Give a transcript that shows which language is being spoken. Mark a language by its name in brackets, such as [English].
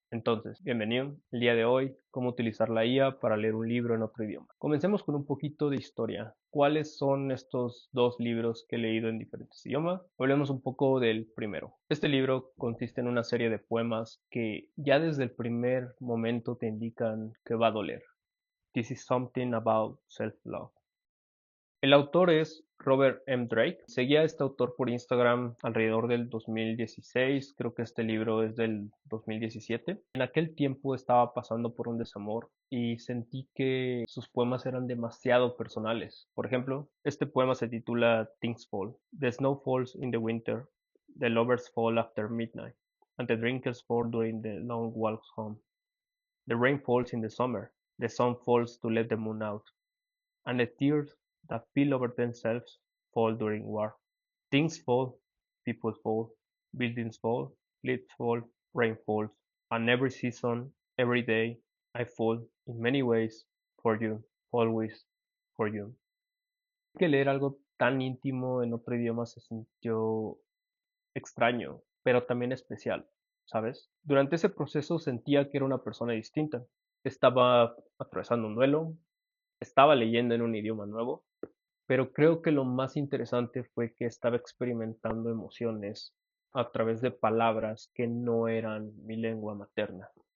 [Spanish] Entonces, bienvenido. El día de hoy, cómo utilizar la IA para leer un libro en otro idioma. Comencemos con un poquito de historia. ¿Cuáles son estos dos libros que he leído en diferentes idiomas? Hablemos un poco del primero. Este libro consiste en una serie de poemas que ya desde el primer momento te indican que va a doler. [English] This is something about self-love. [Spanish] El autor es Robert M. Drake. Seguía a este autor por Instagram alrededor del 2016, creo que este libro es del 2017. En aquel tiempo estaba pasando por un desamor y sentí que sus poemas eran demasiado personales. Por ejemplo, este poema se titula Things Fall. [English] The snow falls in the winter, the lovers fall after midnight, and the drinkers fall during the long walks home. The rain falls in the summer, the sun falls to let the moon out, and the tears that spill over themselves fall during war. Things fall, people fall, buildings fall, leaves fall, rain falls, and every season, every day, I fall in many ways for you, always for you. [Spanish] Que leer algo tan íntimo en otro idioma se sintió extraño, pero también especial, ¿sabes? Durante ese proceso sentía que era una persona distinta. Estaba atravesando un duelo, estaba leyendo en un idioma nuevo, pero creo que lo más interesante fue que estaba experimentando emociones a través de palabras que no eran mi lengua materna.